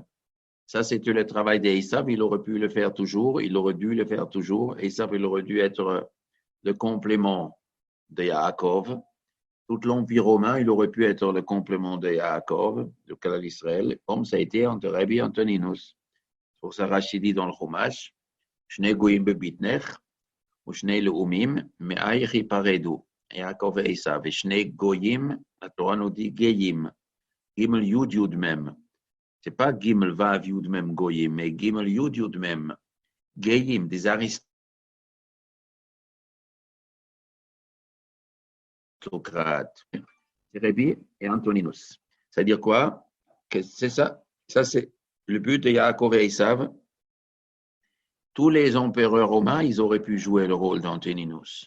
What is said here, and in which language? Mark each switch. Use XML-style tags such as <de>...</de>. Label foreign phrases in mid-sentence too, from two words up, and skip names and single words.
<fr>Ça, c'était le travail des Esav. Il aurait pu le faire toujours, il aurait dû le faire toujours. Esav, il aurait dû être le complément de Yaakov. Tout l'Empire romain, il aurait pu être le complément de Yaakov, le canal d'Israël, comme ça a été entre Rabbi et Antoninus. Pour ça, Rachid dit dans le Chumash,</fr> <he>שני גויים בבטנך,</he> <fr>ou</fr> <he>שני לאומים ממעייך יפרדו.</he> <fr>Yaakov et Esav. Et</fr> <he>שני גויים,</he> <fr>la Torah nous dit Geyim.</fr> <he>גימל יוד יוד מם.</he> <fr>C'est pas</fr> <he>גימל וו יוד מם גויים,</he> <fr>mais</fr> <he>גימל יוד יוד מם.</he> <fr>Geyim, des aristocrates. C'est Rabbi et Antoninus. C'est-à-dire quoi? Que c'est ça. Ça, c'est le but de Yaakov et Esav. Tous les empereurs romains, ils auraient pu jouer le rôle d'Antoninus.</fr>